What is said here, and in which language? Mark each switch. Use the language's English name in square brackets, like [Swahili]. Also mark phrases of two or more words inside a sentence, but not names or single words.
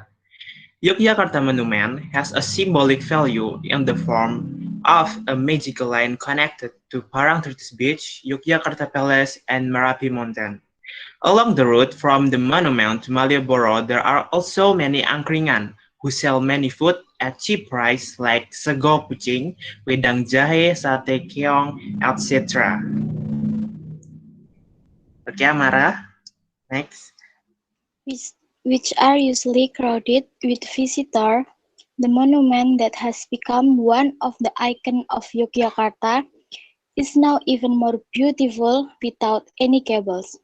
[English] Yogyakarta Monument has a symbolic value in the form of a magical line connected to Parangtritis Beach, Yogyakarta Palace, and Merapi Mountain. Along the route from the monument to Malioboro, there are also many angkringan who sell many food at cheap price like [Javanese] sego kucing, wedang jahe, sate keong, [English] etc. Okay, Amara. Next. Which are usually crowded with visitors. The monument that has become one of the icons of Yogyakarta is now even more beautiful without any cables.